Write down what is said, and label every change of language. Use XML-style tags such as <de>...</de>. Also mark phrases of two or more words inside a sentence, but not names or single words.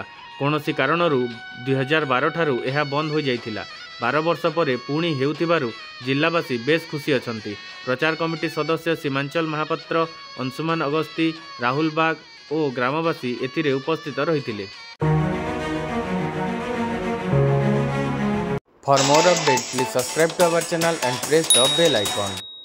<or>କୌଣସି କାରଣରୁ 2012 ଠାରୁ ଏହା ବନ୍ଦ ହୋଇଯାଇଥିଲା। 12 ବର୍ଷ ପରେ ପୁଣି ହେଉଥିବାରୁ ଜିଲ୍ଲାବାସୀ ବେଶ୍ ଖୁସି ଅଛନ୍ତି। ପ୍ରଚାର କମିଟି ସଦସ୍ୟ ସୀମାଞ୍ଚଳ ମହାପାତ୍ର, ଅଂଶୁମାନ ଅଗସ୍ତି, ରାହୁଲ ବାଗ ଓ ଗ୍ରାମବାସୀ ଏଥିରେ ଉପସ୍ଥିତ ରହିଥିଲେ।</or> <en>For more updates, please subscribe to our channel and press the bell icon.</en>